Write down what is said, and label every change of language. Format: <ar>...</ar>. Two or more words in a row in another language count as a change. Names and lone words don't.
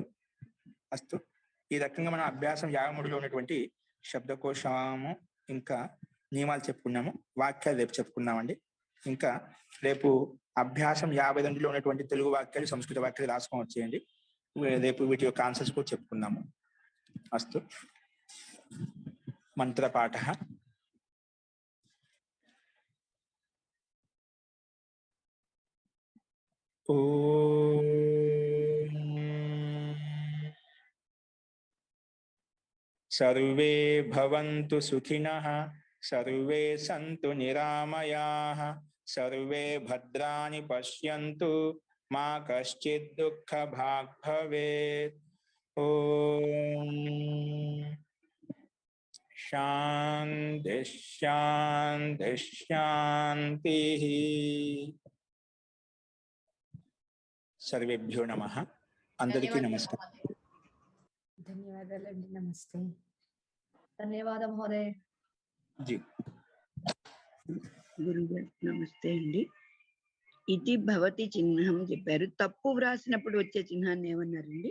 <te>అస్తు, ఈ రకంగా మనం అభ్యాసం 53లో ఉన్నటువంటి శబ్దకోశము ఇంకా నియమాలు చెప్పుకున్నాము, వాక్యాలు రేపు చెప్పుకున్నామండి. ఇంకా రేపు అభ్యాసం 52లో ఉన్నటువంటి తెలుగు వాక్యాలు సంస్కృత వాక్యాలు రాసుకొని వచ్చేయండి. రేపు వీటి యొక్క ఆన్సర్స్ కూడా చెప్పుకుందాము. అస్తు, మంత్రపాఠ.</te> <sa>सर्वे भवन्तु सुखिनः, सर्वे सन्तु निरामयाः, सर्वे भद्राणि पश्यन्तु, मा कश्चित् दुःखभाग् भवेत्। ओम शान्ति शान्ति शान्तिः. सर्वेभ्यो नमः.</sa> <te>అందరికీ నమస్కారం. ధన్యవాదాలండి. నమస్తే.</te> <sa>ధన్యవాదం మహోదయ.</sa> <te>జీ గురుగారు నమస్తే అండి. ఇది భవతి చిహ్నం చెప్పారు, తప్పు వ్రాసినప్పుడు వచ్చే చిహ్నాన్ని ఏమన్నారండి?</te>